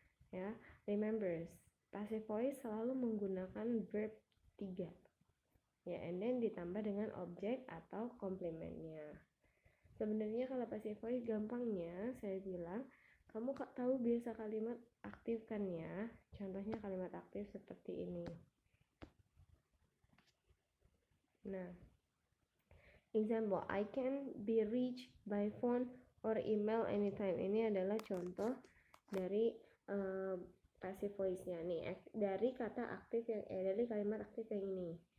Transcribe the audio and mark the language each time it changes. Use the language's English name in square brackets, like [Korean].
[Indonesian] Ya, remembers, passive voice selalu menggunakan verb 3. Ya, [English] and then [Indonesian] ditambah dengan objek atau komplementnya. Sebenarnya kalau passive voice gampangnya saya bilang, kamu tahu biasa kalimat aktif kan ya? Contohnya kalimat aktif seperti ini. [English] Nah, example, I can be reached by phone or email anytime. [Indonesian] Ini adalah contoh dari passive voice-nya nih, dari kata aktif yang dari kalimat aktif yang ini.